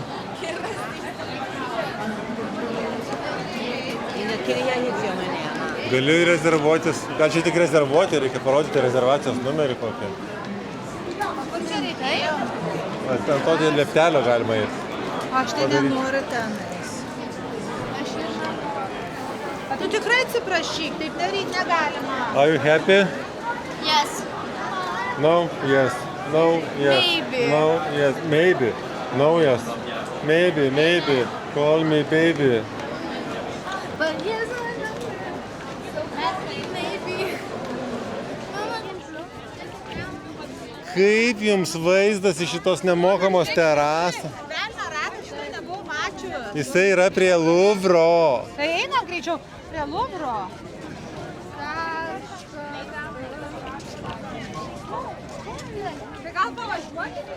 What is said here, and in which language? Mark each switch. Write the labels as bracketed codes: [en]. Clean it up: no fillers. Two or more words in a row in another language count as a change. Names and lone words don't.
[lt] Galiu rezervuotis, gal čia tik rezervuoti, reikia parodyti rezervacijos numerį kokį. Ant to lieptelio galima eiti. Aš tai nenoriu ten eis. Tu tikrai atsiprašyk, taip daryti negalima. [en] Are you happy? Yes. No, yes. No, yes. Maybe. No, yes. Maybe. No, yes. Maybe, maybe. Call me baby. But yes, maybe. [lt] Kaip jums vaizdas iš šitos nemokamos terasos? Velnio ratą šitą nebuvau mačius. Jisai yra prie Luvro. Tai einam greičiau prie Luvro. Tai gal pavažiuoti?